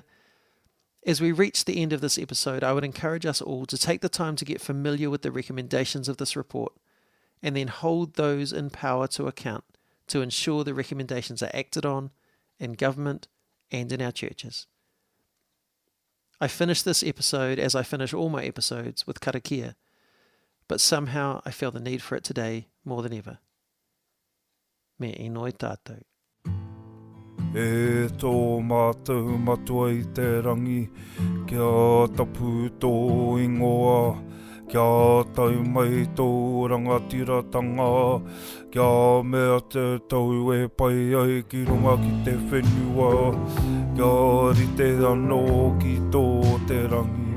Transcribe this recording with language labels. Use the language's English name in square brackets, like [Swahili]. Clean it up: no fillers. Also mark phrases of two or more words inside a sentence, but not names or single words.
[English] As we reach the end of this episode, I would encourage us all to take the time to get familiar with the recommendations of this report and then hold those in power to account to ensure the recommendations are acted on in government and in our churches. I finish this episode as I finish all my episodes with karakia, but somehow I feel the need for it today more than ever. [Māori] Me inoi tātou. E tō mātou matua I te rangi, kia tapu tō ingoa, kia tau mai tō rangatiratanga, kia mea te tau e pai ai ki runga ki te whenua, kia rite anō ki tō te rangi.